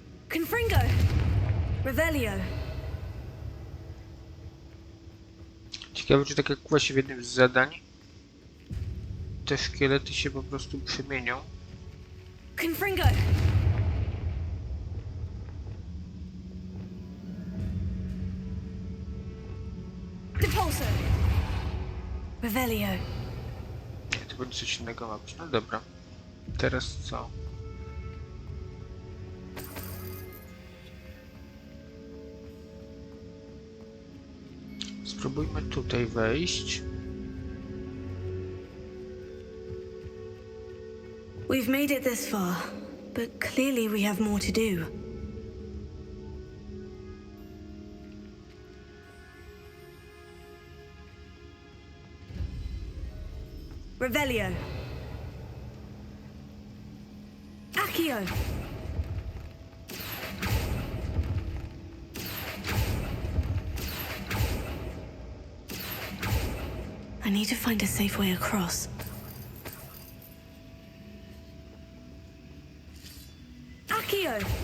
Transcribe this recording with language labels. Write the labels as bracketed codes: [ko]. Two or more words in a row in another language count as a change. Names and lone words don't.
[en] Confringo! Revelio! [pl] Ciekawe, czy tak jak właśnie w jednym z zadań te szkielety się po prostu przemienią. Confringo! Depulso! Revelio! Nie, to będzie coś innego ma być. No dobra. Teraz co? Spróbujmy tutaj wejść. [en] We've made it this far, but clearly we have more to do. Revelio. Accio. I need to find a safe way across. Accio.